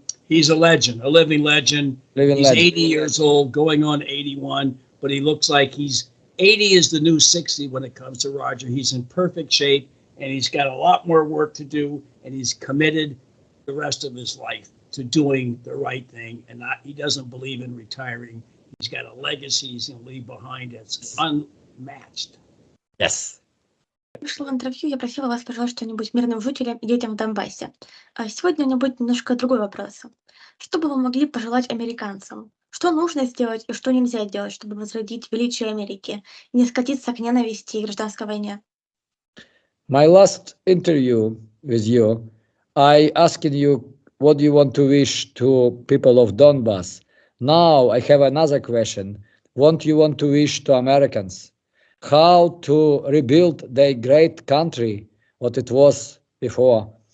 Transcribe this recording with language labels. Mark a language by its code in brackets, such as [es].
[en] He's a legend, a living legend. He's 80 years old, going on 81, but he looks like 80 is the new 60 when it comes to Roger. He's in perfect shape, and he's got a lot more work to do, and he's committed the rest of his life to doing the right thing, and he doesn't believe in retiring. He's got a legacy he's going to leave behind that's unmatched. Yes. [ru] Вышла в интервью, я просила вас пожелать что-нибудь мирным жителям и детям в Донбассе. А сегодня у меня будет немножко другой вопрос. Что бы вы могли пожелать американцам? Что нужно сделать и что нельзя делать, чтобы возродить величие Америки и не скатиться к ненависти и гражданской войне? [en] My last interview with you, I asked you what you want to wish to people of Donbass. Now I have another question. What you want to wish to Americans? How to rebuild their great country, what it was before?